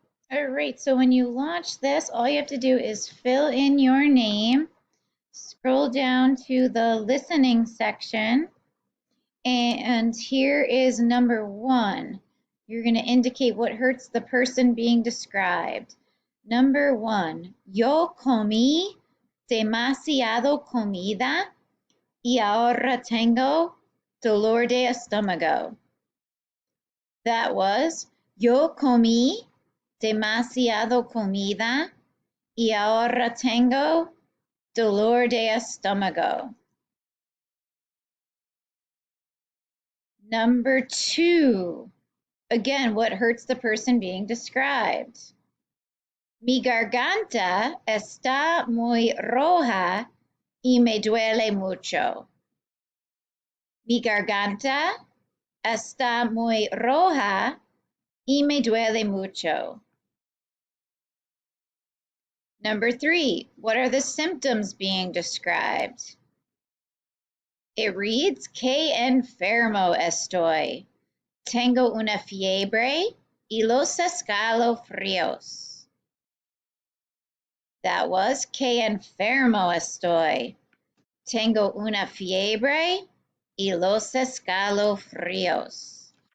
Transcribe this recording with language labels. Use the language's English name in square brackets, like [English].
[English] All right, so when you launch this, all you have to do is fill in your name, scroll down to the listening section, and here is number 1. You're going to indicate what hurts the person being described. Number 1, [Spanish] yo comí demasiado comida y ahora tengo dolor de estómago. [English] That was, [Spanish] yo comí demasiado comida y ahora tengo dolor de estómago. [English] Number 2, again, what hurts the person being described? [Spanish] Mi garganta está muy roja y me duele mucho. Mi garganta está muy roja y me duele mucho. [English] Number 3, what are the symptoms being described? It reads, [Spanish] que enfermo estoy. Tengo una fiebre y los escalofríos. [English] That was, [Spanish] que enfermo estoy. Tengo una fiebre y los escalofríos.